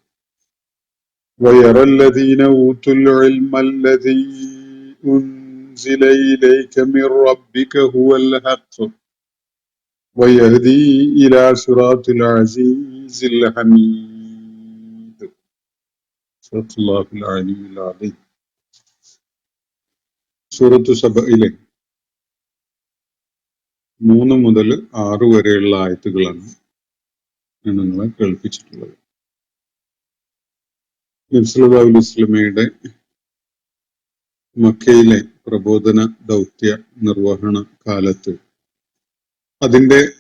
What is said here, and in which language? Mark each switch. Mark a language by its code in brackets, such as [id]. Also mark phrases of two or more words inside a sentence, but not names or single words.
[ar] ويرى الذين أوتوا العلم الذي أنزل إليك من ربك هو الحق ويهدي إلى صراط العزيز الحميد. صدق الله العلي العظيم. [ml] സൂറത്ത് സബയിലെ 3 മുതൽ 6 വരെയുള്ള ആയത്തുകളാണ് ഞാൻ നിങ്ങളെ കേൾപ്പിച്ചിട്ടുള്ളത്. നബി [ar] صلى الله عليه وسلم [ml] മക്കയിലെ പ്രബോധന ദൗത്യ നിർവഹണ കാലത്ത് അതിന്റെ